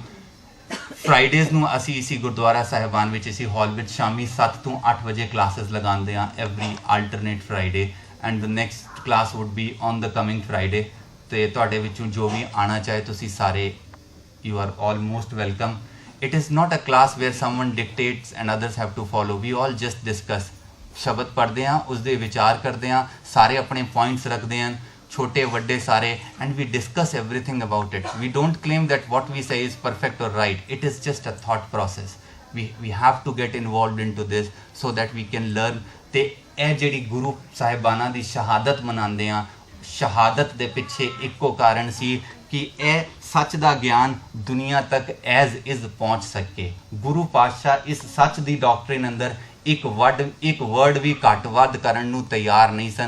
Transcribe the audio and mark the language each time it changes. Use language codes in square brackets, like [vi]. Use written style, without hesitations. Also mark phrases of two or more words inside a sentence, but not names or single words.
[pa] ਫਰਾਈਡੇਜ਼ ਨੂੰ ਅਸੀਂ ਇसी ਗੁਰਦੁਆਰਾ ਸਾਹਿਬਾਨ ਵਿੱਚ ਇसी ਹਾਲ ਵਿੱਚ ਸ਼ਾਮੀ 7 ਤੋਂ 8 ਵਜੇ ਕਲਾਸਿਸ ਲਗਾਉਂਦੇ ਹਾਂ [en] every alternate Friday and the next class would be on the coming Friday. [pa] ਤੇ ਤੁਹਾਡੇ ਵਿੱਚੋਂ ਜੋ ਵੀ ਆਉਣਾ ਚਾਹੇ ਤੁਸੀਂ ਸਾਰੇ [en] you are all most welcome. It is not a class where someone dictates and others have to follow. We all just discuss. [pa] ਸ਼ਬਦ ਪੜ੍ਹਦੇ ਹਾਂ, ਉਸ ਦੇ ਵਿਚਾਰ ਕਰਦੇ ਹਾਂ, ਸਾਰੇ ਆਪਣੇ ਪੁਆਇੰਟਸ ਰੱਖਦੇ ਹਨ, ਛੋਟੇ ਵੱਡੇ ਸਾਰੇ, [en] and we discuss everything about it. We don't claim that what we say is perfect or right. It is just a thought process. We have to get involved into this so that we can learn. [pa] ਤੇ ਇਹ ਜਿਹੜੀ ਗੁਰੂ ਸਾਹਿਬਾਨਾਂ ਦੀ ਸ਼ਹਾਦਤ ਮਨਾਉਂਦੇ ਹਾਂ, ਸ਼ਹਾਦਤ ਦੇ ਪਿੱਛੇ ਇੱਕੋ ਕਾਰਨ ਸੀ ਕਿ ਇਹ ਸੱਚ ਦਾ ਗਿਆਨ ਦੁਨੀਆ ਤੱਕ [en] as is [pa] ਪਹੁੰਚ ਸਕੇ। ਗੁਰੂ ਪਾਤਸ਼ਾਹ ਇਸ ਸੱਚ ਦੀ ਡਾਕਟਰਿਨ ਅੰਦਰ ਇੱਕ ਵਰਡ ਵੀ ਘੱਟ ਵੱਧ ਕਰਨ ਨੂੰ ਤਿਆਰ ਨਹੀਂ ਸਨ।